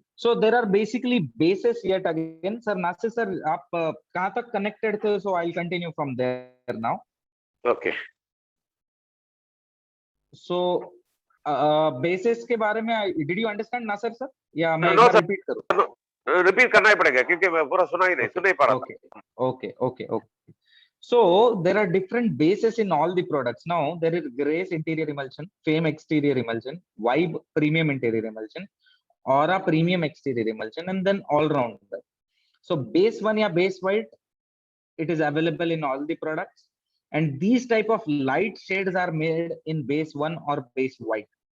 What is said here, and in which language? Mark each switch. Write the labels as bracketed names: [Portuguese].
[English] So there are basically bases yet again. Sir, Nasir sir, [Hindi] आप कहाँ तक connected थे? [English] So I'll continue from there now. Okay. So bases [Hindi] के बारे में [English] did you understand, Nasir sir? [Hindi] या मैं एक [English] नो [Hindi] बार सर, रिपीट करूँ? रिपीट करना ही पड़ेगा क्योंकि मैं पूरा सुना ही नहीं, सुन नहीं पा रहा [English] Okay, okay, okay, okay. So there are different bases in all the products. Now there is Grace interior emulsion, Fame exterior emulsion, Vibe premium interior emulsion, Aura premium exterior emulsion, and then all rounder. So base one [Hindi] या [English] base white, it is available in all the products, and these type of light shades are made in base one or base white.